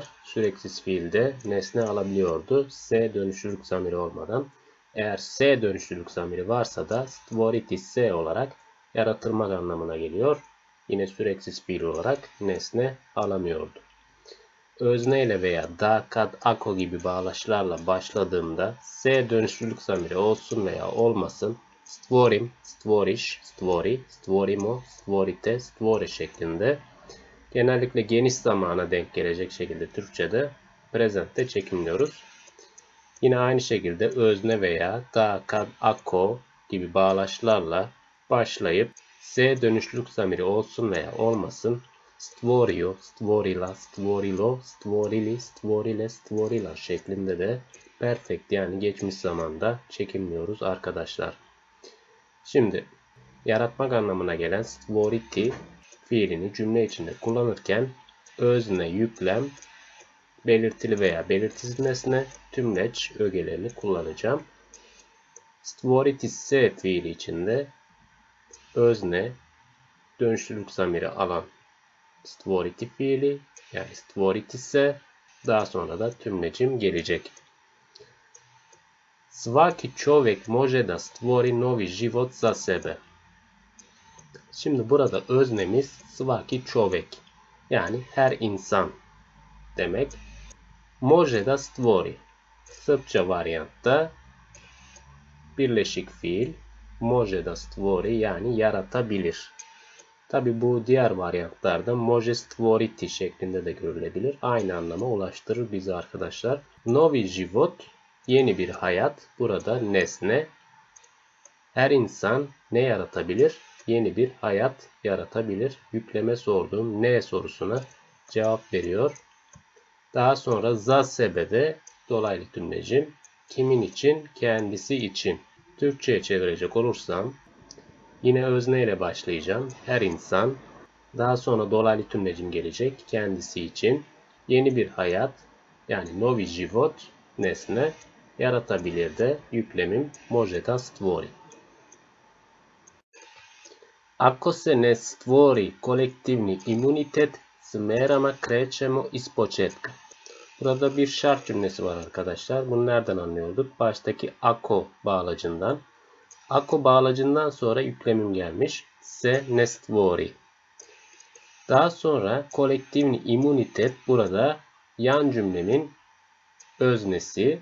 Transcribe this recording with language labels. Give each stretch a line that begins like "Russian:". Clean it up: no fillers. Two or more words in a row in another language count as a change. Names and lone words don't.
Turkish: Süreksiz fiilde nesne alabiliyordu. S dönüşlülük zamiri olmadan. Eğer S dönüşlülük zamiri varsa da stvoriti S olarak yaratılmak anlamına geliyor. Yine süreksiz fiil olarak nesne alamıyordu. Özneyle veya da, kad, ako gibi bağlaçlarla başladığımda S dönüşlülük zamiri olsun veya olmasın
Serbian: stvorim, stvorish, stvori, stvorimo, stvorite, stvore
Turkish: şeklinde genellikle geniş zamana denk gelecek şekilde Türkçe'de present'te çekimliyoruz. Yine aynı şekilde özne veya da, kad, ako gibi bağlaçlarla başlayıp S dönüşlülük zamiri olsun veya olmasın
Serbian: stvorio, stvorila, stvorilo, stvorili, stvorile, stvorila
Turkish: şeklinde de perfect yani geçmiş zamanda çekimliyoruz arkadaşlar. Şimdi yaratmak anlamına gelen stvoriti fiilini cümle içinde kullanırken özne, yüklem, belirtili veya belirtisiz nesne, tümleç ögelerini kullanacağım. Stvoritisse fiili içinde özne, dönüşlülük zamiri alan stvoriti fiili yani stvoritisse daha sonra da tümlecim gelecek.
Serbian: Svaki čovjek može da stvori novi život za sebe.
Turkish: Şimdi burada öznemiz
Serbian: svaki čovjek
Turkish: yani her insan demek.
Serbian: Može da stvori.
Turkish: Sırpça varyantta birleşik fiil
Serbian: može da stvori
Turkish: yani yaratabilir. Tabi bu diğer varyantlarda
Serbian: može stvoriti
Turkish: şeklinde de görülebilir. Aynı anlama ulaştırır bizi arkadaşlar.
Serbian: Novi život
Turkish: yeni bir hayat. Burada nesne. Her insan ne yaratabilir? Yeni bir hayat yaratabilir. Yükleme sorduğum ne sorusuna cevap veriyor. Daha sonra
Serbian: za sebede
Turkish: dolaylı tümlecim. Kimin için? Kendisi için. Türkçe'ye çevirecek olursam yine özne ile başlayacağım. Her insan. Daha sonra dolaylı tümlecim gelecek. Kendisi için. Yeni bir hayat yani
Serbian: novi život
Turkish: nesne. Yaratabilir de yüklemim
Serbian: može da stvori. Ako se ne stvori kolektivni imunitet s merama krećemo ispočetka.
Turkish: Burada bir şart cümlesi var arkadaşlar. Bunu nereden anlıyorduk? Baştaki ako bağlacından. Ako bağlacından sonra yüklemim gelmiş.
Serbian: Se ne stvori.
Turkish: Daha sonra
Serbian: kolektivni imunitet
Turkish: burada yan cümlemin öznesi.